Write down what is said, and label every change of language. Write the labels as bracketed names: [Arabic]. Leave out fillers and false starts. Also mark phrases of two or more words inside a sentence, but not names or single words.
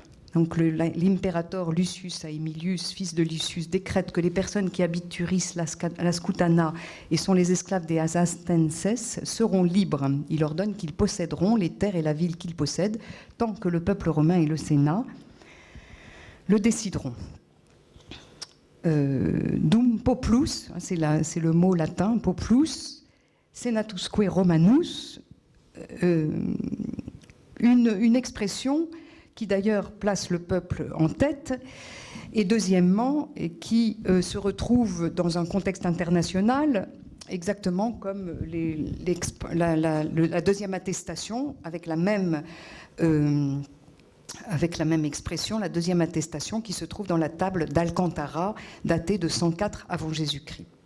[French] Donc l'impérator Lucius Aemilius, fils de Lucius, décrète que les personnes qui habitent Turis, la Scutana et sont les esclaves des Asastenses seront libres. Il ordonne qu'ils posséderont les terres et la ville qu'ils possèdent tant que le peuple romain et le Sénat le décideront. [Latin] Dum poplus, [French] c'est le mot latin, [Latin] poplus, senatusque Romanus, [French] une expression qui d'ailleurs place le peuple en tête, et deuxièmement, qui se retrouve dans un contexte international, exactement comme la deuxième attestation, avec la même expression, la deuxième attestation qui se trouve dans la table d'Alcantara, datée de 104 avant Jésus-Christ.